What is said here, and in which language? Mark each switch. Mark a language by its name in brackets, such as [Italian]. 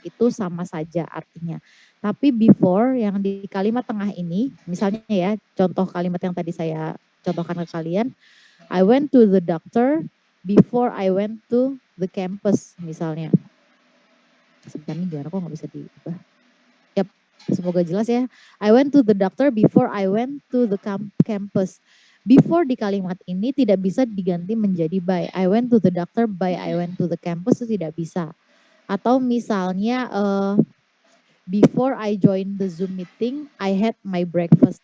[Indonesian] Itu sama saja artinya. Tapi before yang di kalimat tengah ini, misalnya ya, contoh kalimat yang tadi saya contohkan ke kalian, [English] I went to the doctor before I went to the campus [Indonesian] misalnya. Sebentar nih gimana kok nggak bisa diubah. Yap, semoga jelas ya. [English] I went to the doctor before I went to the campus. [Indonesian] Before di kalimat ini tidak bisa diganti menjadi by. [English] I went to the doctor by I went to the campus [Indonesian] itu tidak bisa. Atau misalnya [English] before I join the Zoom meeting, I had my breakfast.